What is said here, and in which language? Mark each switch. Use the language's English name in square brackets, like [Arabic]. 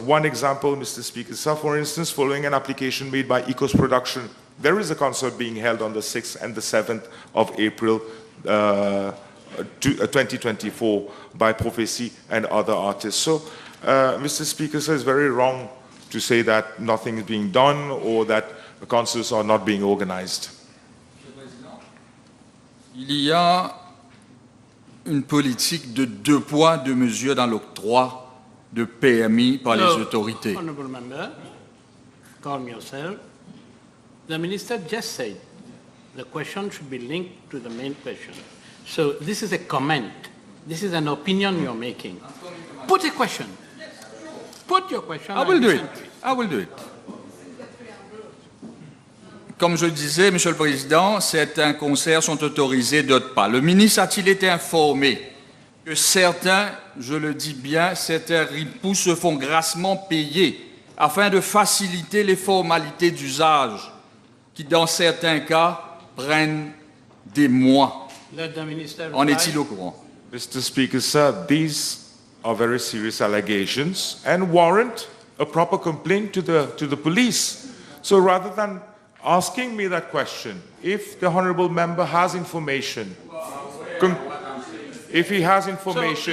[English] One example, Mr. Speaker, sir, for instance, following an application made by Ecos Production, there is a concert being held on the 6th and the 7th of April 2024 by Prophecy and other artists. So, Mr. Speaker, sir, it's very wrong to say that nothing is being done or that concerts are not being organized. [French] Il y a une politique de 2 poids, 2 mesures dans l'octroi de permis par les autorités. [English] Honourable Member, calm yourself. The Minister just said the question should be linked to the main question. So this is a comment. This is an opinion you're making. Put a question. Put your question. I will do it. I will do it. [French] Comme je le disais, Monsieur le Président, certains concerts sont autorisés, d'autres pas. Le ministre a-t-il été informé que certains, je le dis bien, certains ripoux se font grassement payer afin de faciliter les formalités d'usage qui, dans certains cas, prennent des mois? En est-il au courant? [English] Mr. Speaker, sir, these are very serious allegations and warrant a proper complaint to the police. So rather than asking me that question, if the honourable member has information, if he has information...